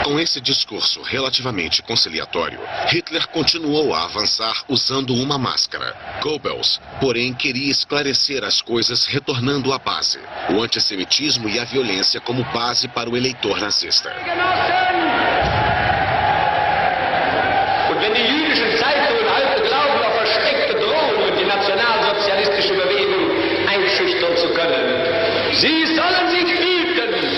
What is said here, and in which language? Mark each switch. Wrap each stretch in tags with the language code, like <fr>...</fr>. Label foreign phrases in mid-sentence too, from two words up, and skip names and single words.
<pt>Nesse discurso relativamente conciliatório, Hitler continuou a avançar usando uma máscara. Goebbels, porém, queria esclarecer as coisas retornando à base, o antissemitismo e a violência como base para o eleitor nazista.</pt> <de>Wenn die jüdischen Zeitungen heute glauben, auf versteckte Drohungen und die nationalsozialistische Bewegung einschüchtern zu können, sie sollen sich hüten.</de>